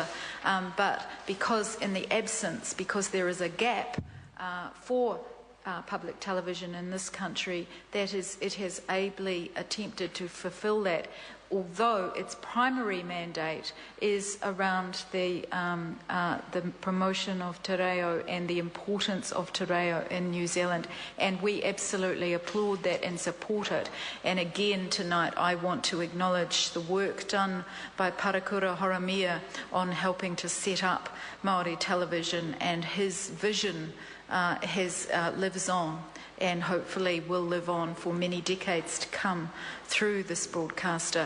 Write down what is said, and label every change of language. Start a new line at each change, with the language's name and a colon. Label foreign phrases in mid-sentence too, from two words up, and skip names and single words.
English: But because there is a gap for public television in this country, it has ably attempted to fulfil that, although its primary mandate is around the promotion of
Māori: te reo
English: and the importance of
Māori: te reo
English: in New Zealand, and we absolutely applaud that and support it. And again tonight I want to acknowledge the work done by Parakura Horamia on helping to set up Maori television, and his vision lives on and hopefully will live on for many decades to come through this broadcaster.